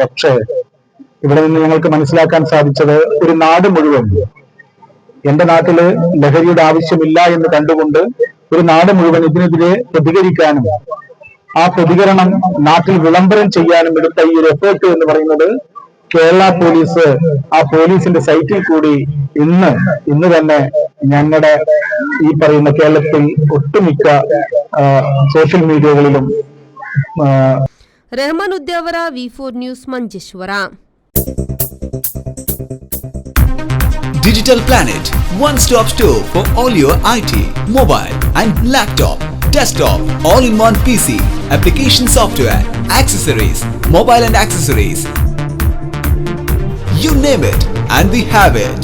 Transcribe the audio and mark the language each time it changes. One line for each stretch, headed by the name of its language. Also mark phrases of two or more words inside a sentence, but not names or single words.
Malayalam: പക്ഷേ ഇവിടെ നിന്ന് ഞങ്ങൾക്ക് മനസ്സിലാക്കാൻ സാധിച്ചത് ഒരു നാട് മുഴുവൻ എന്റെ നാട്ടില് ലഹരിയുടെ ആവശ്യമില്ല എന്ന് കണ്ടുകൊണ്ട് ഒരു നാട് മുഴുവൻ ഇതിനെതിരെ പ്രതികരിക്കാനും ആ പ്രതികരണം നാട്ടിൽ വിളംബരം ചെയ്യാനും എടുത്ത ഈ ഒരു എഫേർട്ട് എന്ന് പറയുന്നത് കേരള പോലീസ് ആ പോലീസിന്റെ സൈറ്റിൽ കൂടി ഇന്ന് തന്നെ ഞങ്ങളുടെ ഈ പറയുന്ന കേരളത്തിൽ ഒട്ടുമിക്ക സോഷ്യൽ മീഡിയകളിലും
Kannada: ರೆಹಮಾನ್ ಉದ್ಯಾವರ V4 ನ್ಯೂಸ್ ಮಂಜೇಶ್ವರ.
English: Digital Planet, one-stop store for all your IT, mobile and laptop, desktop, all-in-one PC, application software, accessories, mobile and accessories. You name it, and we have it.